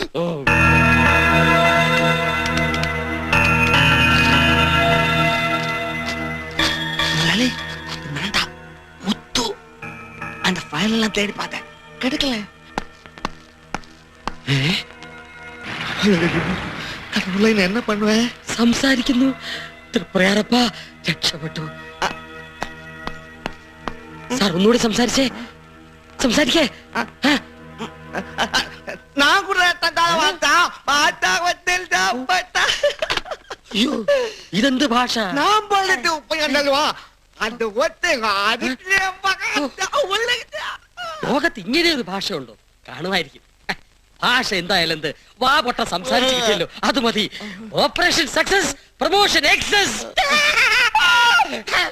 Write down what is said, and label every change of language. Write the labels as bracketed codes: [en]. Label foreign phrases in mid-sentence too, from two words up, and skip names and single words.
[ta] முத்து அந்த ஃபைல் எல்லாம் தேடி பார்த்தேன், கிடைக்கல. கடவுளே, என்ன பண்ணுவேன்? [ml] സംസാരിക്കുന്നു. തൃപ്രയാറപ്പാ, രക്ഷപ്പെട്ടു. സാർ ഒന്നുകൂടി സംസാരിച്ചേ. സംസാരിക്കേ. [ta] நான் கூட [ml] അയ്യോ, ഇതെന്ത് ഭാഷ? [ta] நான் போலிட்டு ഉപ്പയണ്ടല്ലോ. [ml] ലോകത്ത് ഇങ്ങനെ ഒരു ഭാഷ ഉണ്ടോ? കാണുമായിരിക്കും. ഭാഷ എന്തായാലും എന്ത്, വാ പൊട്ട സംസാരിച്ചു കിട്ടിയല്ലോ, അത് മതി. [en] operation success, promotion excess.